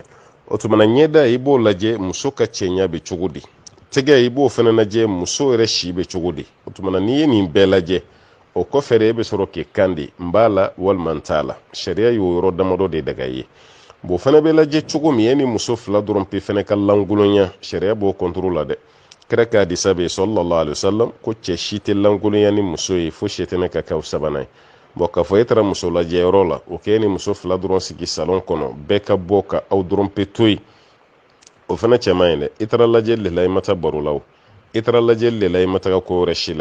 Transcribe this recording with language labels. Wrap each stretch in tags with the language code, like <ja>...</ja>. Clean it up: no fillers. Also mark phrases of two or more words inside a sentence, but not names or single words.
<bm>O tumana ɲɛda i b'o lajɛ muso ka cɛɲa bɛ cogo di, tɛgɛ i b'o fana lajɛ muso yɛrɛ si bɛ cogo di. O tumana n'i ye nin bɛɛ lajɛ, o kɔfɛ de e bɛ sɔrɔ k'i kan di n b'a la walima n t'a la. Sariya y'o yɔrɔ damadɔ de daga i ye. Bon o fana bɛ lajɛ cogo min, e ni muso fila dɔrɔn pe fana ka lankolonya, sariya b'o contrôle la dɛ. Kira ka hadisa bɛ yen</bm> <ar>صلى الله عليه وسلم</ar> <bm>ko cɛ si tɛ lankolonya ni muso ye fo sɛtɛnɛ ka kɛ o sabanan ye. Bon k'a fɔ e taara muso lajɛ yɔrɔ la, o k'e ni muso fila dɔrɔn sigi salon kɔnɔ, bɛɛ ka bɔ ka aw dɔrɔn pe to yen, o fana cɛ man ɲi dɛ. I taara lajɛli de la i ma taa baro la o, i taara lajɛli de la i ma taga ko wɛrɛ si la.</bm>